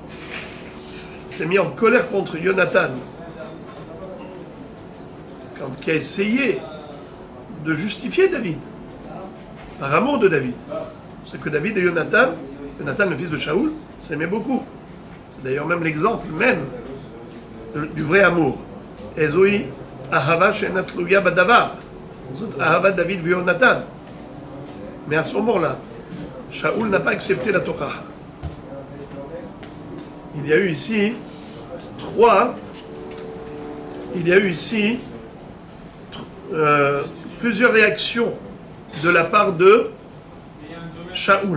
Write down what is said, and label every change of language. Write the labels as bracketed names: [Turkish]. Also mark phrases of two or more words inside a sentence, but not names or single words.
[French] Shaoul s'est mis en colère contre Jonathan, qui a essayé de justifier David, par amour de David. C'est que David et Jonathan, le fils de Shaoul, s'aimaient beaucoup. C'est d'ailleurs même l'exemple même du vrai amour. [Hebrew] איזו אהבה שאינה תלויה בדבר. זאת אהבה David [French] et [Hebrew] Jonathan. [French] Mais à ce moment-là, Shaoul n'a pas accepté la Torah. Il y a eu ici plusieurs réactions de la part de Shaoul.